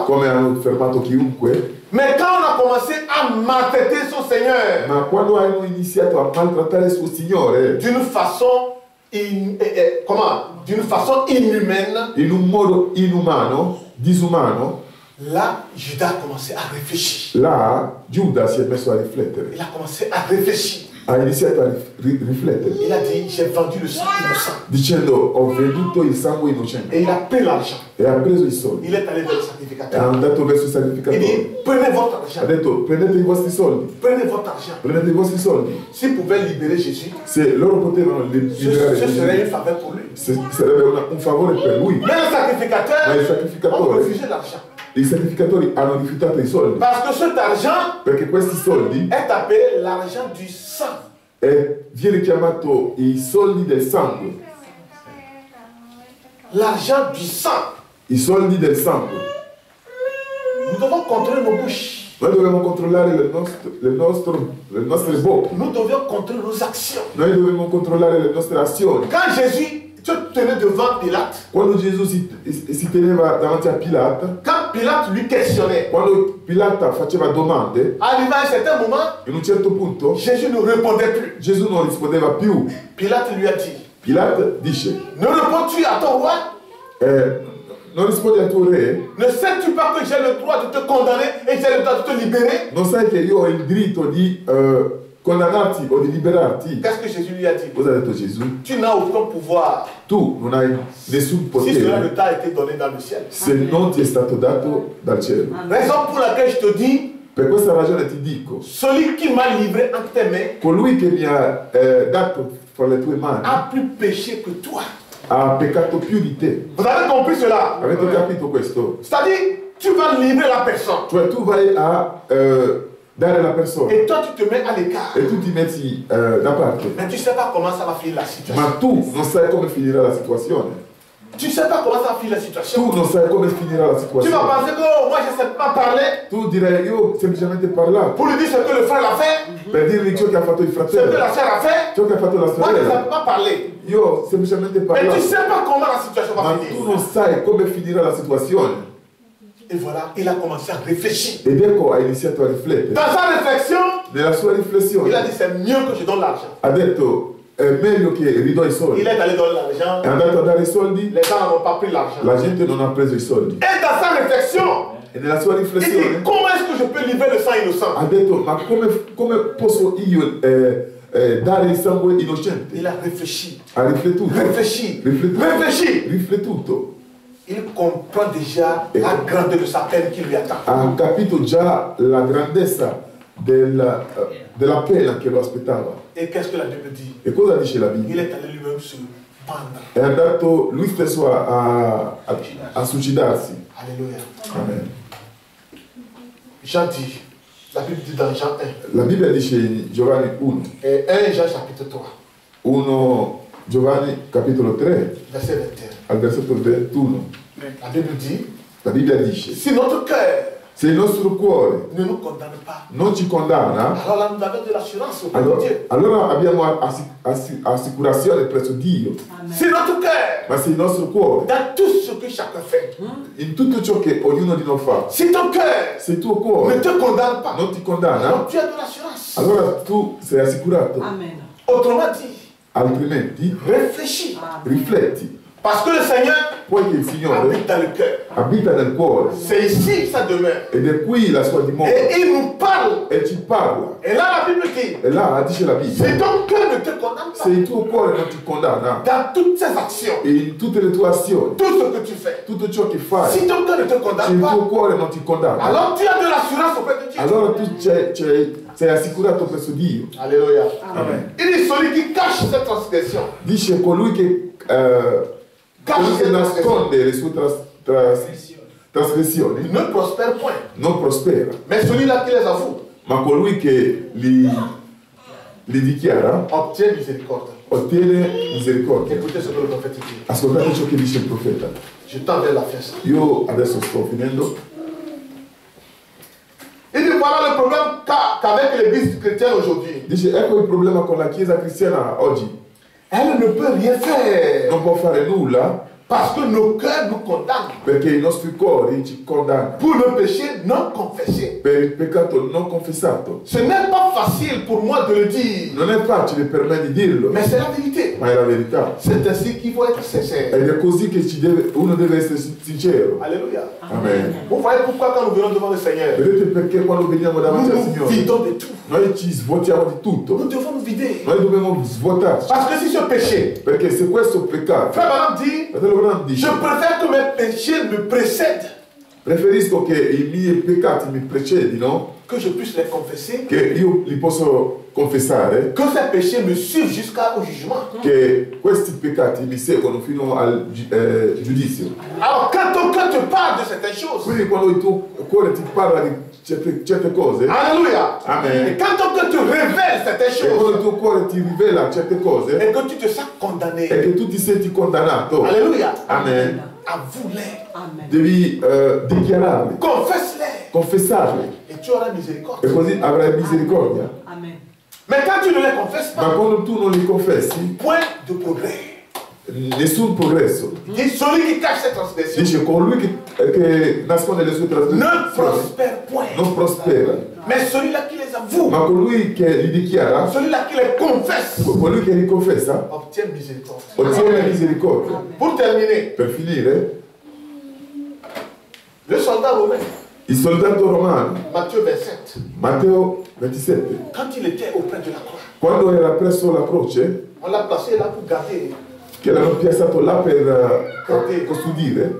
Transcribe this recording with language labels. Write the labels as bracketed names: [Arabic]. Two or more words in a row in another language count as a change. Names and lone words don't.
[Italian] come hanno fermato chiunque. [French] Mais quand on a commencé à maltraiter son Seigneur [Italian] Ma quando hanno iniziato a maltrattare il suo Signore [French] d'une façon, d'une façon inhumaine, [Italian] in un modo inumano, disumano, [French] là, Judas a commencé à réfléchir. [Italian] là Giuda si è messo a riflettere. [French] Il a commencé à réfléchir. [Italian] ha iniziato a riflettere. [French] Il a dit, j'ai vendu le sang innocent. [Italian] Dicendo, ho venduto il sangue innocente. [French] Et il a pris l'argent. [Italian] E ha preso i soldi. [French] Il est allé vers le [Italian] È [French] sacrificateur. [Italian] andato verso il [French] Il [Italian] sacrificatore. [French] dit, prenez votre [Italian] Ha [French] argent. [Italian] detto, prendete i vostri soldi. [French] Prenez votre argent. [Italian] Prendete i vostri soldi. [French] S'il pouvait libérer Jésus, [Italian] Se loro potevano liberare [French] ce serait [Italian] Gesù, [French] une faveur pour lui. [Italian] sarebbe un favore per lui. [French] Mais le sacrificateur [Italian] Ma il [French] a [Italian] sacrificatore, [French] refusé l'argent. [Italian] i sacrificatori hanno rifiutato i soldi. [French] Parce que cet argent [Italian] Perché questi soldi [French] est appelé l'argent du sang. [Italian] viene chiamato i soldi del sangue. [French] L'argent du sang. [Italian] I soldi del sangue. [French] Nous devons contrôler nos bouches. [Italian] Noi dobbiamo controllare le nostre bocche. [French] Nous devons contrôler nos actions. [Italian] Noi dobbiamo controllare le nostre azioni. [French] Quand Jésus se tenait devant Pilate, [Italian] Quando Gesù si teneva davanti a Pilate, [French] quand Pilate lui questionnait, [Italian] quando Pilate faceva domande, [French] arrivé à un certain moment, [Italian] in un certo punto [French] Jésus ne répondait plus. [Italian] Gesù non rispondeva più. [French] Pilate lui a dit, [Italian] Pilate dice, [French] ne réponds-tu à ton roi? [Italian] non rispondi al tuo re? [French] Ne sais-tu pas que j'ai le droit de te condamner et j'ai le droit de te libérer? [Italian] Non sai che io ho il diritto di condannarti o di liberarti? [French] Qu'est-ce que Jésus lui a dit? [Italian] Cosa ha detto Gesù? [French] Tu n'as aucun pouvoir [Italian] Tu non hai nessun [French] si cela ne [Italian] potere [French] t'a été donné dans le ciel. [Italian] se non ti è stato dato dal cielo. [French] Raison pour laquelle je te dis, [Italian] Per questa ragione ti dico, [French] celui qui m'a livré entre tes mains [Italian] colui che mi ha dato fra le tue mani [French] a plus péché que toi. [Italian] ha peccato più di te. [French] Vous avez compris cela? [Italian] Avete capito questo? [French] C'est-à-dire, tu vas livrer la personne. [Italian] Cioè tu vai a dare la persona [French] Et toi, tu te mets à l'écart. [Italian] e tu ti metti da parte, [French] Mais tu ne sais pas comment ça va finir la situation. [Italian] ma tu non sai come finirà la situazione. [French] Tu ne sais pas comment ça va finir la situation. [Italian] Tu non sai come finirà la [French] Tu vas [Italian] situazione. [French] penser que oh, moi, je ne sais pas parler [Italian] Tu direi, io ho semplicemente parlato [French] pour lui dire ce que le frère a fait, [Italian] per dirgli ciò che ha fatto il [French] ce que [Italian] fratello, [French] la sœur a fait. [Italian] ciò che ha fatto la [French] Moi, je ne sais [Italian] sorella. [French] pas parler. [Italian] Io ho semplicemente [French] Mais tu ne [Italian] parlato, [French] sais pas comment la situation va [Italian] ma tu [French] finir. [Italian] non sai come finirà la situazione. [French] Et voilà, il a commencé à réfléchir. [Italian] Ed ecco ha iniziato a riflettere. [French] Dans sa réflexion, [Italian] Nella sua riflessione [French] il a dit c'est mieux que je donne l'argent. [Italian] ha detto, è meglio che ridò i soldi. [French] Il est allé donner l'argent. [Italian] È andato a dare i soldi, [French] Les gens n'ont pas pris l'argent. [Italian] la gente non ha preso i soldi. [French] Et dans sa réflexion, [Italian] E nella sua [French] il dit [Italian] riflessione [French] comment est-ce que je peux livrer le sang innocent? [Italian] ha detto, ma come posso io dare il sangue innocente? [French] Il a réfléchi. [Italian] Ha riflettuto, [French] Réfléchi. [Italian] riflettuto, [French] Réfléchi. [Italian] riflettuto. [French] Il comprend déjà la grandeur de sa peine qui lui attend. [Italian] Ha capito già la grandezza della pena che lo aspettava. [French] Et qu'est-ce que la Bible dit? [Italian] E cosa dice la [French] Il [Italian] Bibbia? [French] est allé lui-même se pendre. [Italian] È andato lui stesso a suicidarsi. [French] Alléluia. [Italian] Amen. [French] Jean dit, la Bible dit dans Jean 1, [Italian] La Bibbia dice in Giovanni 1, [French] et 1 Jean chapitre 3, [Italian] 1 Giovanni capitolo 3 [French] verset 21. [Italian] al versetto 21. [French] La Bible dit, [Italian] La Bibbia dice, [French] si notre cœur [Italian] se il nostro cuore [French] ne nous condamne pas, [Italian] non ci condanna, [French] alors là nous avons de l'assurance auprès de Dieu. [Italian] allora abbiamo assicurazione presso Dio. [French] Si notre cœur, [Italian] Ma se il nostro cuore, [French] dans tout ce que chacun fait, [Italian] in tutto ciò che ognuno di noi fa, [French] si ton cœur [Italian] se il tuo [French] ne [Italian] cuore [French] te condamne pas, [Italian] non ti condanna, [French] alors tu as de l'assurance. [Italian] allora tu sei assicurato. Amen. [French] Autrement dit, [Italian] Altrimenti [French] réfléchis. [Italian] rifletti, [French] Parce que le Seigneur [Italian] poiché il Signore [French] habite dans le cœur. [Italian] abita nel cuore [French] C'est ici sa demeure. [Italian] ed è qui la sua dimora [French] Et il nous parle. [Italian] e ci parla. [French] Et là, la Bible dit, [Italian] E là dice la Bibbia, [French] si ton cœur ne te condamne [Italian] se [French] pas, [Italian] il tuo cuore non ti condanna [French] dans toutes tes actions, [Italian] e in tutte le tue azioni, [French] tout ce que tu fais, [Italian] tutto ciò che fai, [French] si ton cœur ne te [Italian] se [French] condamne [Italian] il tuo [French] pas, [Italian] cuore non ti condanna, [French] alors tu as de l'assurance auprès de Dieu. [Italian] allora tu sei assicurato presso Dio. [French] Alléluia. [Italian] Amen. [French] Il dit celui qui cache cette transgression, [Italian] Dice colui che nasconde le sue trasgressioni [French] ne prospère point. [Italian] non prospera, [French] Mais celui-là qui les avoue, [Italian] ma colui che li dichiara [French] obtient miséricorde. [Italian] ottiene misericordia. [French] Écoutez ce que le prophète dit. [Italian] Ascoltate ciò che dice il profeta. [French] Je tends vers la fin. [Italian] Io adesso sto finendo. [French] Il dit voilà le problème qu'avec l'église chrétienne aujourd'hui. [Italian] Dice ecco il problema con la chiesa cristiana oggi. [French] Elle ne peut rien faire [Italian] Non può fare nulla [French] parce que nos cœurs nous condamnent [Italian] perché i nostri cuori ci condannano [French] pour le péché non confessé. [Italian] per il peccato non confessato. [French] Ce n'est pas facile pour moi de le dire, [Italian] Non è facile per me di dirlo, [French] mais c'est la vérité. [Italian] ma è la verità. [French] C'est ainsi qu'il faut être sincère. [Italian] Ed è così che uno deve essere sincero. [French] Alléluia. [Italian] Amen. [French] Vous voyez pourquoi quand nous venons devant le Seigneur, [Italian] Vedete perché quando veniamo davanti al [French] nous nous [Italian] Signore [French] vidons de tout. [Italian] Noi ci svuotiamo di tutto. [French] Nous devons nous vider. [Italian] Noi dobbiamo svuotarci. [French] Parce que si ce péché, [Italian] Perché se questo peccato, [French] Frère Branham dit, [Italian] fratello Branham [French] je [Italian] dice, [French] préfère que mes péchés me précèdent, [Italian] preferisco che i miei peccati mi precedino, [French] que je puisse les confesser, [Italian] che io li posso confessare, [French] que ces péchés me suivent jusqu'au jugement. [Italian] che questi peccati mi seguono fino al giudizio. [French] Alors quand ton cœur te parle de certaines choses, [Italian] Quindi quando il tuo cuore ti parla di certe cose, [French] alléluia, [Italian] Amen. [French] et quand ton cœur te révèle certaines [Italian] e quando il [French] choses, [Italian] tuo cuore ti rivela certe cose, [French] et que tu te sens [Italian] e [French] condamné, [Italian] che tu ti senti condannato, [French] alléluia, amen, avoue-les, [Italian] Amen. devi dichiararli, [French] confesse-les, [Italian] confessarli, [French] et tu auras miséricorde. [Italian] e così avrai misericordia. Amen. [French] Mais quand tu ne les confesses [Italian] Ma [French] pas, [Italian] quando tu non li confessi, [French] point de progrès. [Italian] nessun progresso. [French] Dit celui qui cache ses transgressions [Italian] Dice colui che nasconde le sue [French] ne [Italian] trasgressioni [French] prospère point. [Italian] non prospera, [French] Mais celui-là qui les avoue, [Italian] ma colui che li dichiara, [French] celui-là qui les confesse, [Italian] colui che li confessa, [French] obtient miséricorde. [Italian] ottiene misericordia. [French] Pour terminer, [Italian] Per finire, [French] le soldat romain, [Italian] il soldato romano, [French] Matthieu 27, [Italian] Matteo 27, [French] quand il était auprès de la croix, [Italian] quando era presso la croce, [French] on l'a placé là pour garder [Italian] che l'hanno piazzato là per custodire